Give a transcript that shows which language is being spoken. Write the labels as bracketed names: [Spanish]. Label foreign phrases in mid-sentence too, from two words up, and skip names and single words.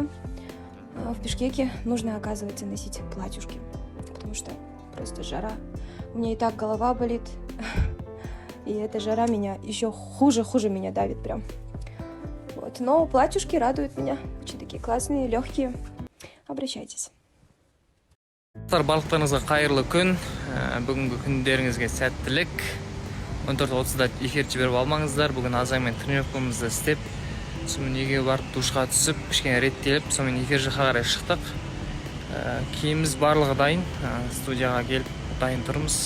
[Russian] А в Бишкеке нужно, оказывается, носить платьюшки. Потому что просто жара. У меня и так голова болит. И эта жара меня еще хуже меня давит прям. Вот. Но платьюшки радуют меня. Очень такие классные, легкие. Обращайтесь. [Kazakh] Барлықтарыңызға қайырлы күн. Бүгінгі күндеріңізге сәттілік. 14:30-да эфир жіберіп алмаңыздар. Бүгін Азаймен тренировкамызды істеп, сонымен үйге барып душқа түсіп, кішкене реттеліп, сонымен эфир жаққа қарай шықтық. Киіміміз барлығы дайын. Студияға келіп дайын тұрмыз.